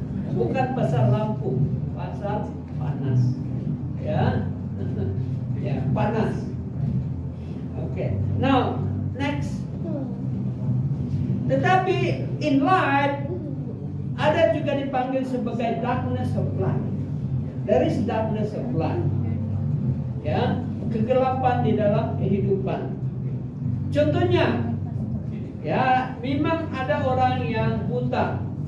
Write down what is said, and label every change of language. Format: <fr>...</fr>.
<ms>Bukan pasal lampu, pasal panas. Ya, ya panas. Okay.</ms> <en>Now next.</en> <ms>Tetapi</ms> <en>in life</en> <ms>ada juga dipanggil sebagai</ms> <en>darkness of life. There is darkness of life.</en> <ms>Ya, kegelapan di dalam kehidupan. Contohnya, ya, memang ada orang yang buta.</ms>